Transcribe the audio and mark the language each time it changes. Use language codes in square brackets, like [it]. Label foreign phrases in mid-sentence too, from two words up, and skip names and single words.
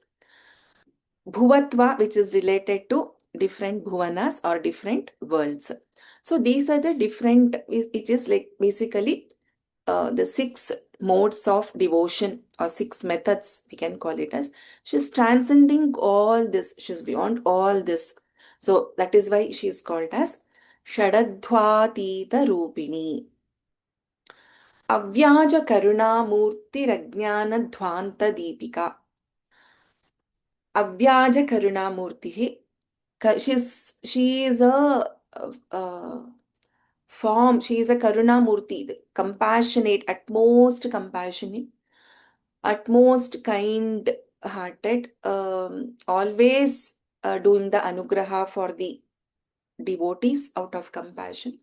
[en] Bhuvatva, which is related to different bhuvanas or different worlds. So these are the different, which is like basically the six modes of devotion or six methods, we can call it as. She's transcending all this. She's beyond all this. So that is why she is called as Shadadhvatita Rupini. [sa] अव्याज करुणा मूर्ति रज्ञान ध्वान्त दीपिका. अव्याज करुणा मूर्ति. [en] She is a form, she is a [sa] करुणा मूर्ति, [en] compassionate, utmost compassionate, utmost kind hearted, always doing the anugraha for the devotees out of compassion.